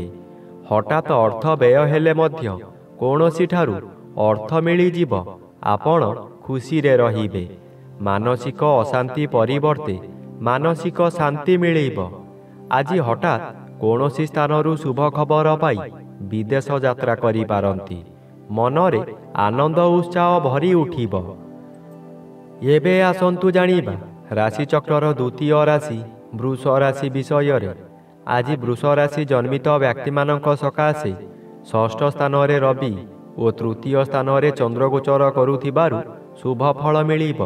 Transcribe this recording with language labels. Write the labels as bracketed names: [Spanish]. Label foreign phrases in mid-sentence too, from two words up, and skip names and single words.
[Odia] ହଠାତ ଅର୍ଥ ବ୍ୟୟ ହେଲେ ମଧ୍ୟ କୌଣସି ଠାରୁ ଅର୍ଥ ମିଳି ଯିବ, ଆପଣ ଖୁସି ରେ ରହିବେ। ମାନସିକ ଅଶାନ୍ତି ପରିବର୍ତ୍ତେ ମାନସିକ ଶାନ୍ତି ମିଳିବ। ଆଜି ହଠାତ କୌଣସି ସ୍ଥାନରୁ ଶୁଭ ଖବର ପାଇ ବିଦେଶ ଯାତ୍ରା କରି ପାରନ୍ତି। ମନରେ ଆନନ୍ଦ ଉତ୍ସାହ ଭରି ଉଠିବ। ଏବେ ଆସନ୍ତୁ ଜାଣିବା ରାଶିଚକ୍ରର ଦ୍ୱିତୀୟ ରାଶି ବୃଷ ରାଶି ବିଷୟରେ। ଆଜି ବୃଷ ରାଶି ଜନ୍ମିତ ବ୍ୟକ୍ତିମାନଙ୍କ ସକାଶେ ଷଷ୍ଠ ସ୍ଥାନରେ ରବି ଓ ତୃତୀୟ ସ୍ଥାନରେ ଚନ୍ଦ୍ରଗୋଚର କରୁଥିବାରୁ ଶୁଭ ଫଳ ମିଳିବ।